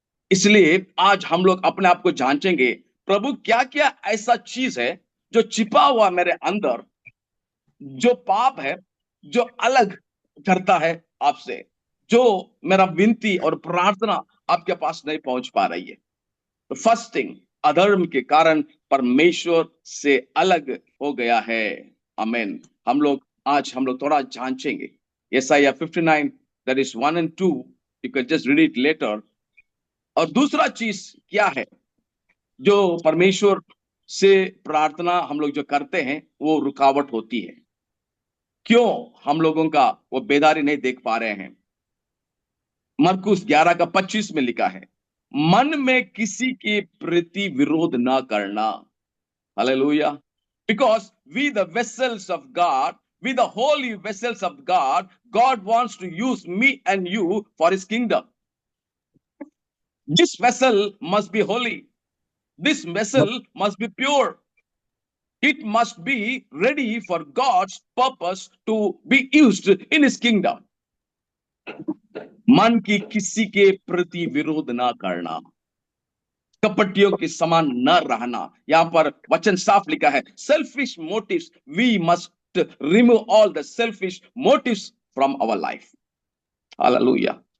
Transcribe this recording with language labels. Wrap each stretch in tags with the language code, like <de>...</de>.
<hi>इसलिए आज हम लोग अपने आप को जांचेंगे, प्रभु क्या क्या ऐसा चीज है जो छिपा हुआ मेरे अंदर, जो पाप है, जो अलग करता है आपसे, जो मेरा विनती और प्रार्थना आपके पास नहीं पहुंच पा रही है। तो</hi> <en>first thing,</en> <hi>अधर्म के कारण परमेश्वर से अलग हो गया है। आमीन। हम लोग थोड़ा जांचेंगे।</hi> <en>यशायाह 59 that is 1 and 2, you can just read it later।</en> <hi>और दूसरा चीज क्या है जो परमेश्वर से प्रार्थना हम लोग जो करते हैं वो रुकावट होती है? क्यों हम लोगों का वो बेदारी नहीं देख पा रहे हैं? मरकुस 11 का 25 में लिखा है, मन में किसी के प्रति विरोध ना करना। Hallelujah.</hi> <en>Because we the vessels of God, we the holy vessels of God, God wants to use me and you for his kingdom. This vessel must be holy. This vessel must be pure. It must be ready for God's purpose to be used in his kingdom.</en> <hi>मन की किसी के प्रति विरोध ना करना, कपटियों के समान न रहना। यहां पर वचन साफ लिखा है,</hi> <en>Selfish motives, we must remove all the selfish motives from our life. Hallelujah.</en>